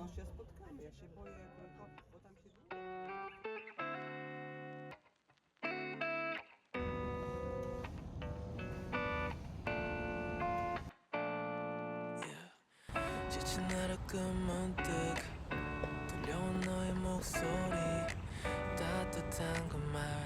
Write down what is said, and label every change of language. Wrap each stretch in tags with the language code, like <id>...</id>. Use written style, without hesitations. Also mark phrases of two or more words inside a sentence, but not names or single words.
<pl>No się spotkamy, ja się boję, bo tam się...</pl> <ko>지친 하루 끝 문득 들려온 너의 목소리 따뜻한 그 말</ko>